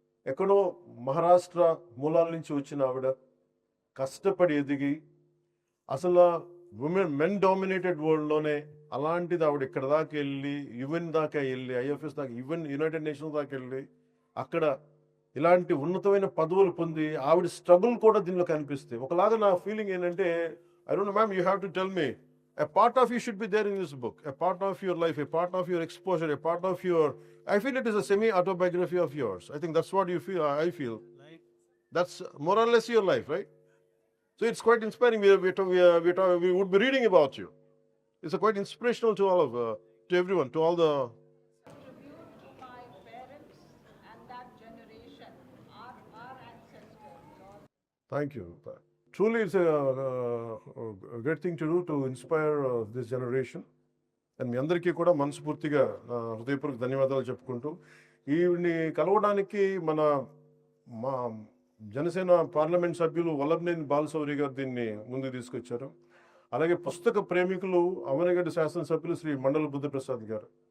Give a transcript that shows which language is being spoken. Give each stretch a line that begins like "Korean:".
Telugu: ఎక్కడో మహారాష్ట్ర మూలాల నుంచి వచ్చిన ఆవిడ కష్టపడి ఎదిగి అసలు మెన్ డామినేటెడ్ వరల్డ్లోనే అలాంటిది ఆవిడ ఇక్కడ దాకా వెళ్ళి యుఎన్ దాకా వెళ్ళి ఐఎఫ్ఎస్ దాకా ఈవెన్ యునైటెడ్ నేషన్స్ దాకా వెళ్ళి అక్కడ ఇలాంటి ఉన్నతమైన పదవులు పొంది ఆవిడ స్ట్రగుల్ కూడా దీనిలో కనిపిస్తాయి. ఒకలాగా నా ఫీలింగ్ ఏంటంటే
English: I don't know ma'am, you have to tell me a part of you should be there in this book, a part of your life, a part of your exposure, a part of your, I feel it is a semi autobiography of yours. I think that's what you feel. I feel that's more or less your life, right? So it's quite inspiring. We would be reading about you. It's quite inspirational to all of to everyone, to all the tribute to my parents and that generation, our ancestors. Thank you. Truly, it's a great thing to do to inspire this generation.
Telugu: And మీ అందరికీ కూడా మనస్ఫూర్తిగా హృదయపూర్వక ధన్యవాదాలు చెప్పుకుంటూ ఈవిని కలవడానికి మా Janasena parliament సభ్యులు వల్లభనేని బాలశౌరి గారు దీన్ని ముందుకు తీసుకొచ్చారు. అలాగే పుస్తక ప్రేమికులు అవనగడ్డ శాసనసభ్యులు శ్రీ మండల బుద్ధప్రసాద్ గారు.